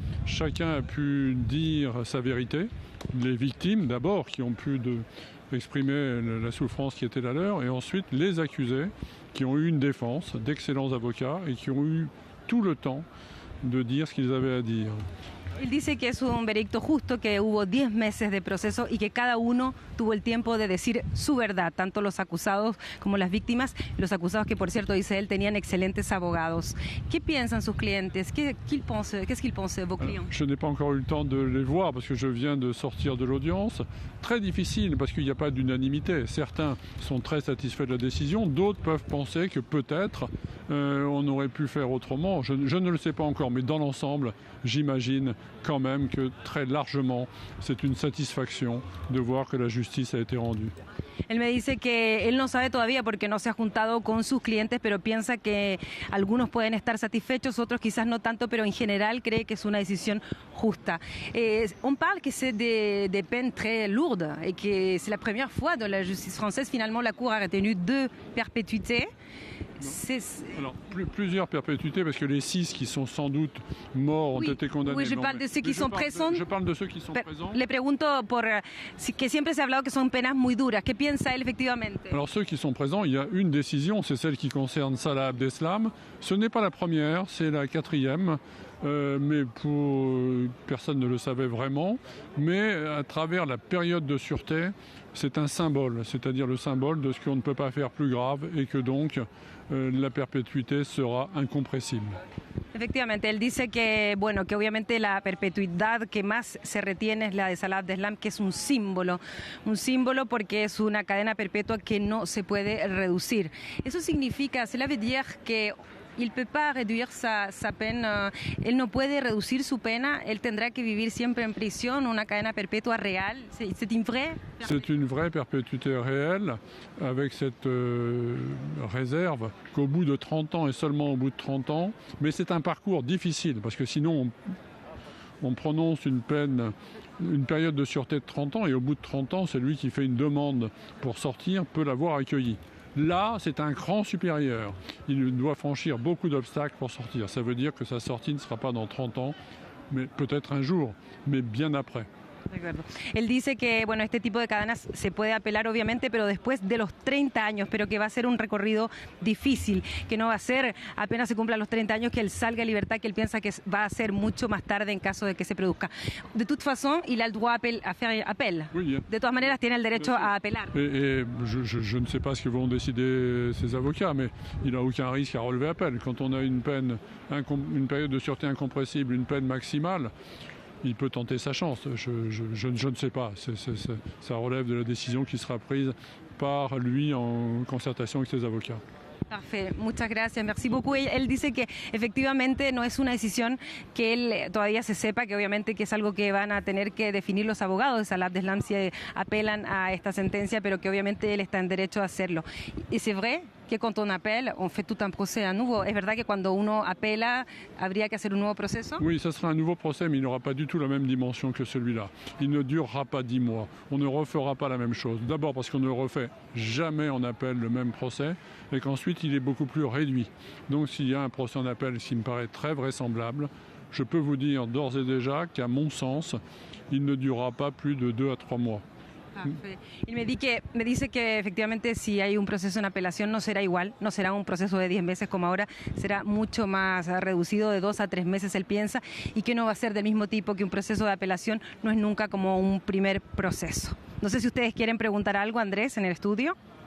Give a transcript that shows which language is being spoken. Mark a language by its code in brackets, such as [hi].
[fr] Chacun a pu dire sa vérité. Les victimes, d'abord, qui ont pu exprimer la souffrance qui était la leur, et ensuite les accusés, qui ont eu une défense, d'excellents avocats, et qui ont eu tout le temps de dire ce qu'ils avaient à dire. [es] Él dice que es un veredicto justo, que hubo 10 meses de proceso y que cada uno tuvo el tiempo de decir su verdad, tanto los acusados como las víctimas. Los acusados que, por cierto, dice él, tenían excelentes abogados. ¿Qué piensan sus clientes? [fr] Qu'est-ce qu'ils pensent vos clients? Je n'ai pas encore eu le temps de les voir parce que je viens de sortir de l'audience. Très difficile parce qu'il n'y a pas d'unanimité. Certains sont très satisfaits de la décision, d'autres peuvent penser que peut-être on aurait pu faire autrement. Je ne le sais pas encore, mais dans l'ensemble, j'imagine quand même que très largement, c'est une satisfaction de voir que la justice a été rendue. [es] Él me dice que él no sabe todavía porque no se ha juntado con sus clientes, pero piensa que algunos pueden estar satisfechos, otros quizás no tanto, pero en general cree que es una decisión justa. [fr] On parle que c'est des peines très lourdes et que c'est la première fois dans la justice française, finalement la Cour a retenu 2 perpétuités. Alors, plusieurs perpétuités, parce que les 6 qui sont sans doute morts ont été condamnés. Oui, je parle de ceux qui sont présents. Je parle de ceux qui sont présents. [es] Le pregunto por que siempre se ha hablado que son penas muy duras. ¿Qué piensa él efectivamente? [fr] Alors, ceux qui sont présents, il y a une décision, c'est celle qui concerne Salah Abdeslam. Ce n'est pas la première, c'est la 4e. Mais personne ne le savait vraiment. Mais à travers la période de sûreté, c'est un symbole, c'est-à-dire le symbole de ce qu'on ne peut pas faire plus grave et que donc la perpétuité sera incompressible. [es] Efectivamente, él dice que, bueno, que obviamente la perpetuidad que más se retiene es la de Salah Abdeslam, que es un símbolo porque es una cadena perpetua que no se puede reducir. Eso significa, [fr] cela veut dire que il peut pas réduire sa peine, [es] él no puede reducir su pena, él tendrá que vivir siempre en prisión, una cadena perpetua real. [fr] C'est une vraie? C'est une vraie perpétuité réelle, avec cette réserve qu'au bout de 30 ans et seulement au bout de 30 ans, mais c'est un parcours difficile, parce que sinon on prononce une période de sûreté de 30 ans, et au bout de 30 ans, celui qui fait une demande pour sortir peut l'avoir accueillie. Là, c'est un cran supérieur. Il doit franchir beaucoup d'obstacles pour sortir. Ça veut dire que sa sortie ne sera pas dans 30 ans, mais peut-être un jour, mais bien après. [es] De acuerdo. Él dice que, bueno, este tipo de cadenas se puede apelar obviamente, pero después de los 30 años, pero que va a ser un recorrido difícil, que no va a ser apenas se cumplan los 30 años que él salga a libertad, que él piensa que va a ser mucho más tarde en caso de que se produzca. [fr] De toute façon, il a le droit à faire appel. Oui, [es] de todas maneras, tiene el derecho a apelar. [fr] Et je ne sais pas ce que vont décider ses avocats, mais il n'a aucun risque à relever appel. Quand on a une période de sûreté incompressible, une peine maximale, il peut tenter sa chance. Je ne sais pas. Ça relève de la décision qui sera prise par lui en concertation avec ses avocats. Parfait, [es] muchas gracias, [fr] merci beaucoup. [es] Él dice que efectivamente no es una decisión que él todavía se sepa, que obviamente que es algo que van a tener que definir los abogados de Salah Abdeslam si apelan a esta sentencia, pero que obviamente él está en derecho a hacerlo. [fr] Y c'est vrai que quand on appelle, on fait tout un procès à nouveau. [es] ¿Es verdad que cuando uno apela habría que hacer un nuevo proceso? [fr] Oui, ça sera un nouveau procès, mais il n'aura pas du tout la même dimension que celui-là. Il ne durera pas 10 mois. On ne refera pas la même chose. D'abord parce qu'on ne refait jamais en appel le même procès, et qu'ensuite il est beaucoup plus réduit. Donc s'il y a un procès en appel, ce qui me paraît très vraisemblable, je peux vous dire d'ores et déjà qu'à mon sens, il ne durera pas plus de 2 à 3 mois. [es] Y me dice que efectivamente si hay un proceso en apelación no será igual, no será un proceso de 10 meses como ahora, será mucho más reducido, de 2 a 3 meses él piensa, y que no va a ser del mismo tipo, que un proceso de apelación no es nunca como un primer proceso. No sé si ustedes quieren preguntar algo, Andrés, en el estudio.